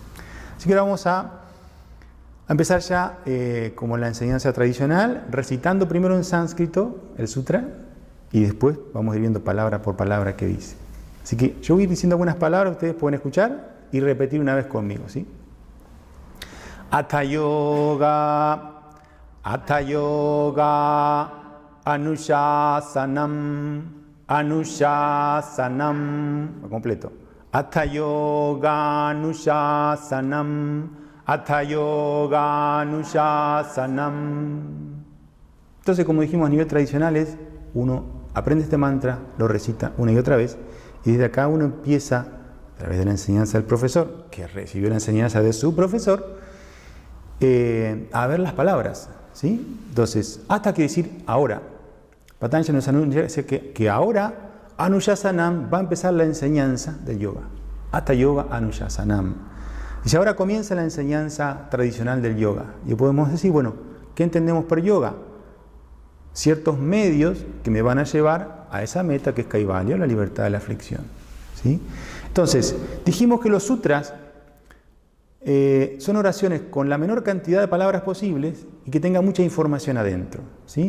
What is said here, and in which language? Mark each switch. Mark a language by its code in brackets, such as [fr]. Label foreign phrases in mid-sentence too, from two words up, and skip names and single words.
[es] Así que ahora vamos a empezar ya, como en la enseñanza tradicional, recitando primero en sánscrito el sutra y después vamos a ir viendo palabra por palabra qué dice. Así que yo voy a ir diciendo algunas palabras, ustedes pueden escuchar y repetir una vez conmigo, ¿sí? [sa] हठ योग, हठ योग, अनुशासनम्, अनुशासनम्, completo. हठ योग, अनुशासनम्, हठ योग, अनुशासनम्. [es] Entonces, como dijimos a nivel tradicional, uno aprende este mantra, lo recita una y otra vez, y desde acá uno empieza, a través de la enseñanza del profesor, que recibió la enseñanza de su profesor, a ver las palabras, ¿sí? Entonces, hasta quiere decir ahora. Patanjali nos anuncia que ahora Anushasanam va a empezar la enseñanza del yoga. [sa] हठ योग अनुशासनम्. [es] Dice, ahora comienza la enseñanza tradicional del yoga. Y podemos decir, bueno, ¿qué entendemos por yoga? Ciertos medios que me van a llevar a esa meta que es Kaivalya, la libertad de la aflicción, ¿sí? Entonces, dijimos que los sutras son oraciones con la menor cantidad de palabras posibles y que tenga mucha información adentro, ¿sí?